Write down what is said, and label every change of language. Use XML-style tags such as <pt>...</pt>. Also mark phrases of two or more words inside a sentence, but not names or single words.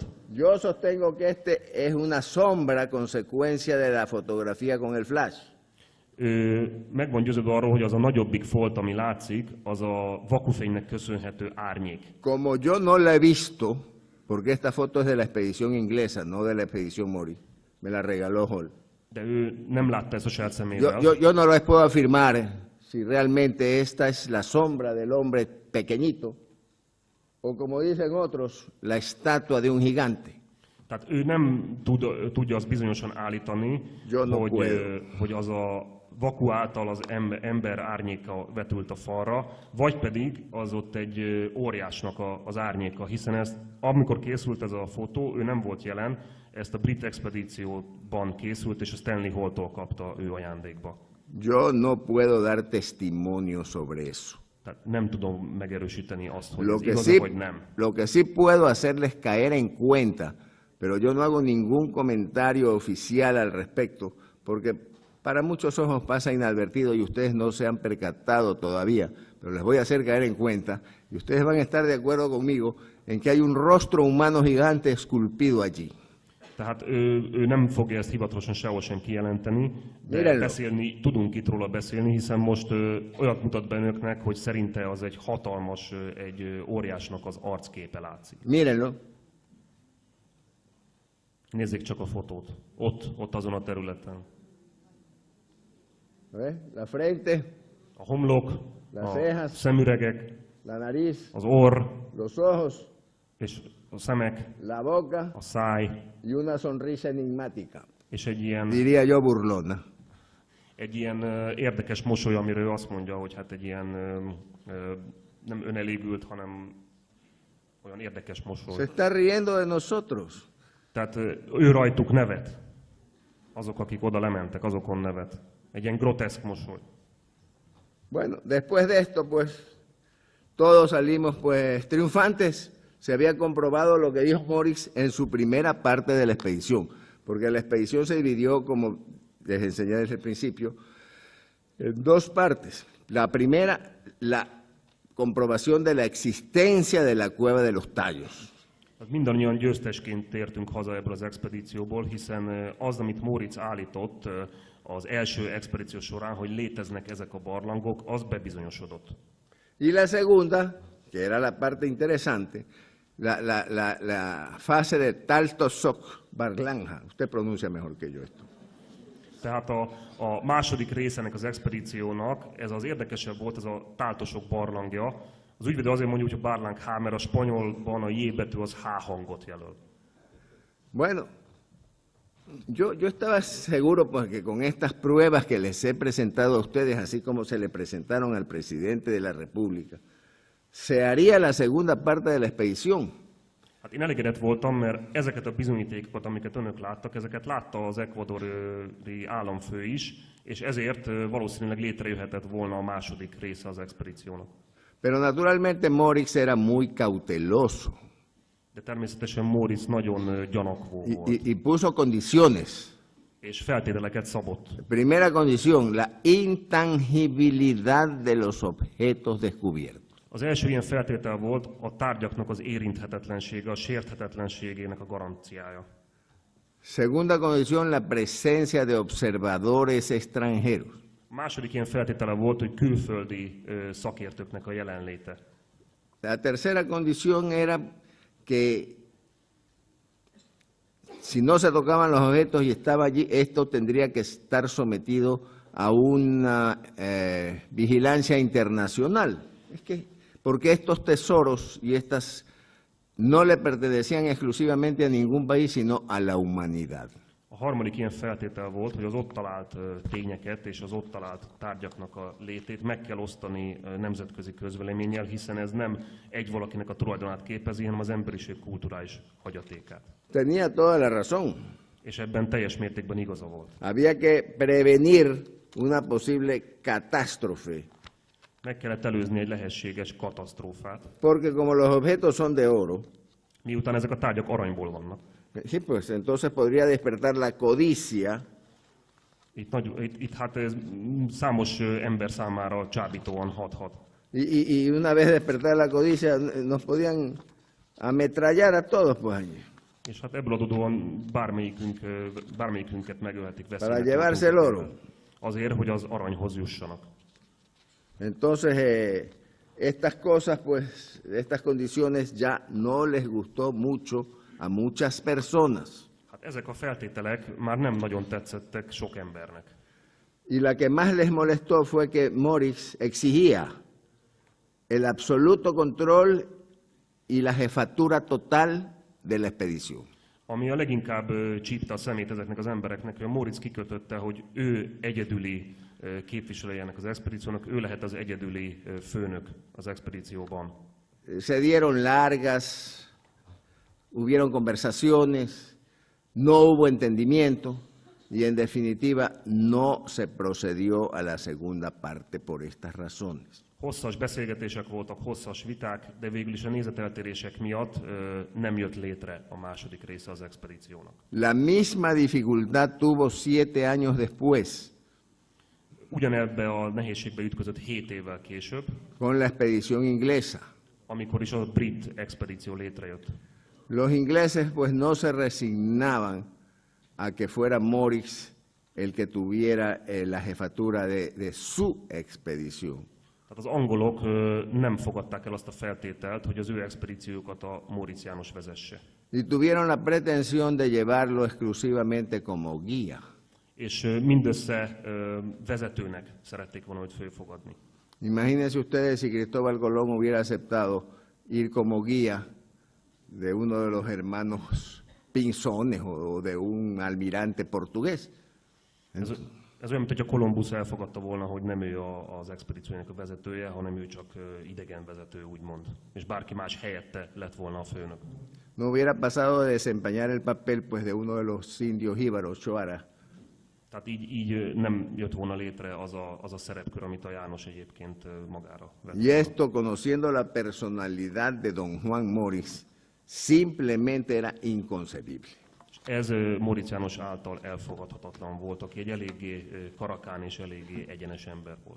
<es>Yo sostengo que este es una sombra consecuencia de la fotografía con el flash.</es> <hu>Meg van győződve arról, hogy az a nagyobbik folt, ami látszik, az a vakufénynek köszönhető árnyék.</hu> <es>Como yo no la he visto, porque esta foto es de la expedición inglesa, no de la expedición Mori, me la regaló Hall.</es> <hu>De ő nem látta ezt a saját szemével.</hu> <es>Yo no les puedo afirmar si realmente esta es la sombra del hombre pequeñito, o como dicen otros, la estatua de un gigante.</es> <hu>Tehát ő nem tudja azt bizonyosan állítani, hogy az a vaku által az ember árnyéka vetült a falra, vagy pedig az ott egy óriásnak az árnyéka, hiszen amikor készült ez a fotó, ő nem volt jelen, ezt a brit expedícióban készült, és a Stanley Hall-tól kapta ő ajándékba.</hu> <es>Yo no puedo dar testimonio sobre eso.</es> <hu>Tehát nem tudom megerősíteni azt, hogy ez igaz, vagy nem.</hu> <es>Lo que sí puedo hacerles caer en cuenta, pero yo no hago ningún comentario oficial al respecto, porque para muchos ojos pasa inadvertido y ustedes no se han percatado todavía, pero les voy a hacer caer en cuenta y ustedes van a estar de acuerdo conmigo en que hay un rostro humano gigante esculpido allí.</es> <hu>Tehát ő nem fogja ezt hivatalosan sehol sem kijelenteni, de tudunk itt róla beszélni, hiszen most olyat mutat be önöknek, hogy szerinte az egy hatalmas, egy óriásnak az arcképe látszik.</hu> <es>Mírenlo.</es> <hu>Nézzék csak a fotót. Ott azon a területen.</hu> <es>La frente,</es> <hu>a homlok,</hu> <es>las</es> <hu>a</hu> <es>cejas,</es> <hu>szemüregek,</hu> <es>la nariz,</es> <hu>az orr,</hu> <es>los ojos,</es> <hu>és a szemek,</hu> <es>la boca,</es> <hu>a száj,</hu> <es>y una sonrisa enigmática.</es> <hu>És egy ilyen,</hu> <es>diría yo, burlona.</es> <hu>Egy ilyen érdekes mosoly, amiről azt mondja, hogy hát egy ilyen nem önelégült, hanem olyan érdekes mosoly. Se está riendo de nosotros. Tehát ő rajtuk nevet. Azok, akik oda lementek, azokon nevet. Egy ilyen groteszk mosoly.</hu> <es>Bueno, después de esto, pues, todos salimos, pues, triunfantes. Se había comprobado lo que dijo Morix en su primera parte de la expedición, porque la expedición se dividió, como les enseñé desde el principio, en dos partes. La primera, la comprobación de la existencia de la cueva de los tallos.</es> <hu>Mindannyian győztesként tértünk haza ebből az expedícióból, hiszen az, amit Moritz állított az első expedíció során, hogy léteznek ezek a barlangok, az bebizonyosodott.</hu> <es>Y la segunda, que era la parte interesante, la fase de Taltosok Barlanja. Usted pronuncia mejor que yo esto.</es> <hu>Tehát a második rész ennek az expedíciónak, ez az érdekesebb volt, ez a Táltosok barlangja. Az ügyvédő azért mondjuk, hogy barlang H, mert a spanyolban a J betű az H hangot jelöl.</hu> <es>Bueno, yo estaba seguro porque con estas pruebas que les he presentado a ustedes, así como se le presentaron al presidente de la República, se haría la segunda parte de la expedición.</es> <hu>Hát én elégedett voltam, mert ezeket a bizonyítékokat, amiket önök láttak, ezeket látta az ekvadori államfő is, és ezért valószínűleg létrejöhetett volna a második része az expedíciónak.</hu> <es>Pero naturalmente Morix era muy cauteloso.</es> <hu>De természetesen Moritz nagyon gyanakvó volt.</hu> <es>Y puso condiciones.</es> <hu>És feltételeket szabott.</hu> <es>Primera condición, la intangibilidad de los objetos descubiertos.</es> <hu>Az első ilyen feltétel volt a tárgyaknak az érinthetetlensége, a sérthetetlenségének a garanciája.</hu> <es>Segunda condición, la presencia de observadores extranjeros.</es> <hu>A második ilyen feltétele volt, hogy külföldi szakértőknek a jelenléte.</hu> <es>La tercera condición era que si no se tocaban los objetos y estaba allí, esto tendría que estar sometido a una vigilancia internacional. Es que, porque estos tesoros y estas no le pertenecían exclusivamente a ningún país, sino a la humanidad.</es> <hu>A harmadik ilyen feltétel volt, hogy az ott talált tényeket és az ott talált tárgyaknak a létét meg kell osztani nemzetközi közvéleménnyel, hiszen ez nem egy valakinek a tulajdonát képezi, hanem az emberiség kulturális hagyatékát.</hu> <es>Tenía toda la razón.</es> <hu>És ebben teljes mértékben igaza volt.</hu> <es>Había que prevenir una posible catástrofe.</es> <hu>Meg kellett előzni egy lehetséges katasztrófát.</hu> <es>Porque como los objetos son de oro,</es> <hu>miután ezek a tárgyak aranyból vannak.</hu> <es>Sí, pues entonces podría despertar la codicia</es> <hu>Itt hát ez számos ember számára csábítóan hathat.</hu> <es>y una vez despertar la codicia nos podían ametrallar a todos pues allí</es> <hu>És hát ebből adódóan bármelyikünket megölhetik,</hu> <es>para</es> <hu>veszélynek</hu> <es>llevarse el oro.</es> <hu>tartóztatják. Azért, hogy az aranyhoz jussanak.</hu> <es>Entonces, estas cosas, pues, estas condiciones ya no les gustó mucho a muchas personas.</es> <hu>Hát ezek a feltételek már nem nagyon tetszettek sok embernek.</hu> <es>Y la que más les molestó fue que Morix exigía el absoluto control y la jefatura total de la expedición.</es> <hu>Ami a leginkább csípte a szemét ezeknek az embereknek, hogy a Moritz kikötötte, hogy ő egyedüli képviselője ennek az expedíciónak, ő lehet az egyedüli főnök az expedícióban.</hu> <es>Se dieron largas, hubieron conversaciones, no hubo entendimiento y en definitiva no se procedió a la segunda parte por estas razones.</es> <hu>Hosszas beszélgetések voltak, hosszas viták, de végül is a nézeteltérések miatt nem jött létre a második része az expedíciónak.</hu> <es>La misma dificultad tuvo 7 años después</es> <hu>Ugyanebbe a nehézségbe ütközött 7 évvel később,</hu> <es>con la expedición inglesa.</es> <hu>amikor is a brit expedíció létrejött.</hu> <es>Los ingleses pues no se resignaban a que fuera Morix el que tuviera la jefatura de su expedición.</es> <hu>Tehát az angolok nem fogadták el azt a feltételt, hogy az ő expedíciójukat a Móricz János vezesse.</hu> <es>Y tuvieron la pretensión de llevarlo exclusivamente como guía.</es> <hu>És mindössze vezetőnek szerették volna őt fölfogadni.</hu> <es>Imagínense ustedes si Cristóbal Colón hubiera aceptado ir como guía de uno de los hermanos Pinzones o de un almirante portugués.</es> <hu>Ez olyan, mint hogy a Kolumbusz elfogadta volna, hogy nem ő az expedíciónak a vezetője, hanem ő csak idegen vezető, úgymond. És bárki más helyette lett volna a főnök.</hu> <es>No hubiera pasado de desempeñar el papel pues de uno de los indios jíbaros, Choara.</es> <hu>Tehát így nem jött volna létre az a szerepkör, amit a János egyébként magára vett.</hu> <es>Y esto, conociendo la personalidad de don Juan Morix, simplemente era inconcebible.</es> <hu>Ez Móricz János által elfogadhatatlan volt, aki egy eléggé karakán és eléggé egyenes ember volt.</hu>